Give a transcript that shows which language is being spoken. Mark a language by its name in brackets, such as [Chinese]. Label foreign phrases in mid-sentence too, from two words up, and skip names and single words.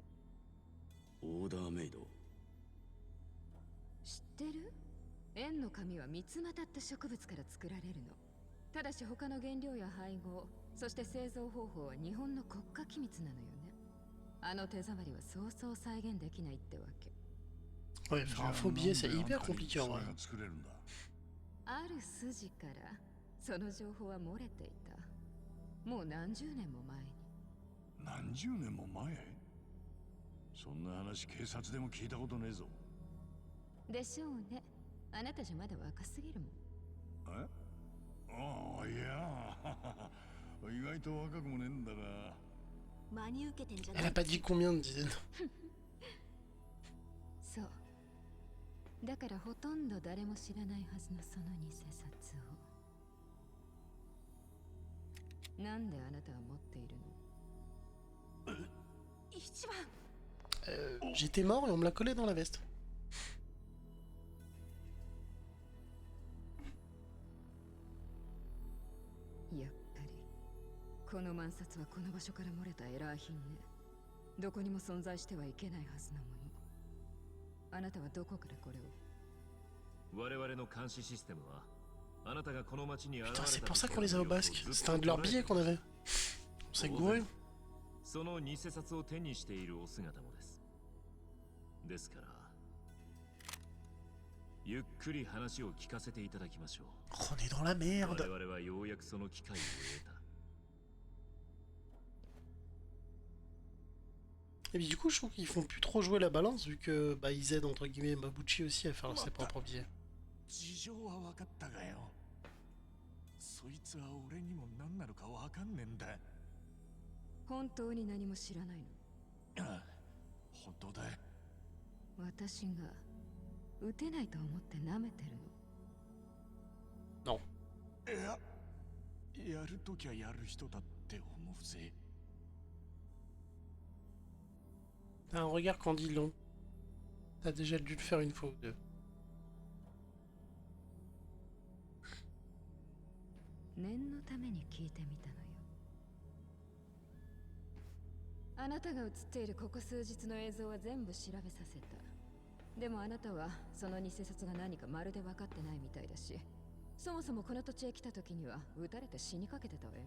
[Japanese] オーダーメイド。知ってる？円の紙は三つ股って植物から作られるの。ただし他の原料や配合、そして製造方法は日本の国家機密なのよね。あの手触りはそうそう再現できないってわけ。 [French] Ouais, faire un faux billet, c'est hyper compliqué en vrai. [Japanese] 作れるんだ。ある筋からその情報は漏れていた。もう何十年も前に。何十年も前？そんな話警察でも聞いたことねえぞ。でしょうね。あなたじゃまだ若すぎるもん。え？ああ、いや意外と若くもねえんだが。真に受けてんじゃな [French] Elle [Japanese] い [French] a pas dit combien de dizaines. [Japanese] そう。だからほとんど誰も知らないはずのその偽札を。なんであなたは持っているの？一番 [French] J'étais mort et on me l'a collé dans la veste. [Japanese] やっぱりこの万札はこの場所から漏れたエラー品ね。どこにも存在してはいけないはずのもの。あなたはどこからこれを？我々の監視システムはあなたがこの町に現れた [French] Putain, c'est pour ça qu'on les a au basque. C'était un de leurs billets qu'on avait. On s'est gouré. [Japanese] その偽札を手にしているお姿もです。ですからゆっくり話を聞かせていただきましょう。 [French] Oh, on est dans la [Japanese] 我 [French] merde. [Japanese] 々はようやくその機会を得た。 [French] Et puis du coup, je trouve qu'ils font plus trop jouer la balance vu que bah ils aident entre guillemets Mabuchi aussi à faire ses propres billets. [Japanese] 事情は分かったがよ。そいつは俺にも何なのか分かんねえんだ。本当に何も知らないの？ああ、本当だ。私が撃てないと思って舐めてるの？ [French] Non. [Japanese] いや、やるときはやる人だって思うぜ。 [French] T'as un regard qu'en dit long. T'as déjà dû le faire une fois ou deux. [Japanese] 念のために聞いてみたのよ。あなたが映っているここ数日の映像は全部調べさせた。でもあなたはその偽札が何かまるで分かってないみたいだし、そもそもこの土地へ来た時には撃たれて死にかけてたわよね。